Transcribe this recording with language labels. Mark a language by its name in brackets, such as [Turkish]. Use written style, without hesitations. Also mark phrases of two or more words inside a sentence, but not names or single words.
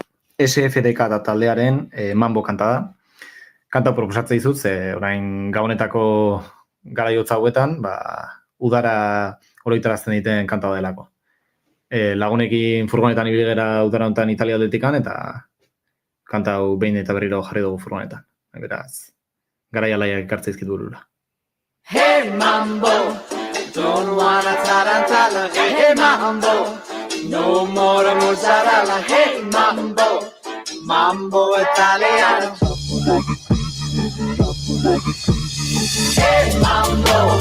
[Basque] SFDK eta taldearen Mambo kanta da. Kanta proposatzen dizut, ze orain gabonetako garaiotza hauetan, udara oroitarazten egiten kanta delako. Lagunekin furgonetan ibili gera udara honetan Italia aldetikan, eta kanta hau behin eta berriro jarri dugu furgonetan. Beraz, garai alaiak ekartza izkitu burura. [English] Hey Mambo, don't wanna tarantala, hey Mambo. No more mozzarella, hey Mambo, Mambo italiano. Hey Mambo.